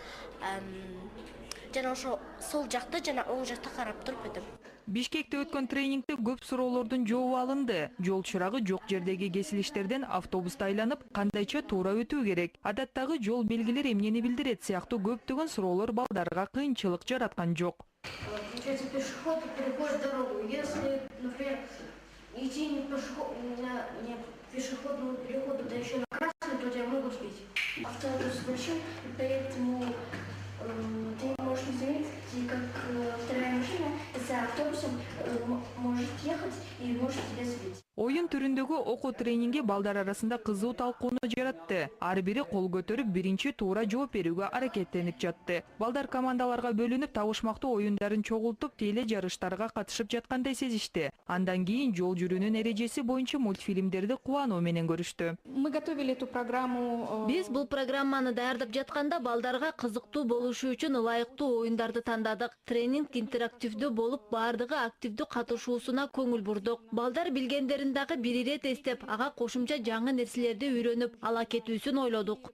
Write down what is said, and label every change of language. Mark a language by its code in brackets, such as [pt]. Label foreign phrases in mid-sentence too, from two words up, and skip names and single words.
[ky] Жана ошо сол жакты жана оң жакты карап туруп өтөм. Бишкекте өткөн тренингде көп суроолордун жообу алынды. Жол чырагы жок жердеги кесилиштерден автобуста айланып, кандайча туура өтүү керек, адаттагы жол белгилери эмнени билдирет сыяктуу көптөгөн суроолор балдарга кыйынчылык жараткан жок. [ru] Если пешеход переходит дорогу, если, например, идти не пешеходному переходу, да еще на красный, то тебя могут сбить. Автобус большой, поэтому ты можешь не заметить, как вторая машина за автобусом может ехать и может тебя сбить. [ky] Оюн түрүндөгү окуу тренинги балдар арасында кызуу талкууну жаратты. Ар бири кол көтөрүп биринчи туура жооп берүүгө аракеттенип жатты. Балдар командаларга бөлүнүп табышмактуу оюндарын чогултуп, теле жарыштарга катышып жаткандай сезишти. Андан кийин жол жүрүүнүн эрежеси боюнча мультфильмдерди кубануу менен көрүштү. [ru] Мы готовили эту программу. [ky] Биз бул программаны даярдап жатканда балдарга кызыктуу болушу үчүн ылайыктуу оюндарды тандадык. Тренинг интерактивдүү болуп, баардыгы активдүү катышуусуна көңүл бурдук. Балдар билгендерин дагы бир ирет эстеп, ага кошумча жаңы нерселерди үйрөнүп, ала кетүүсүн ойлодук.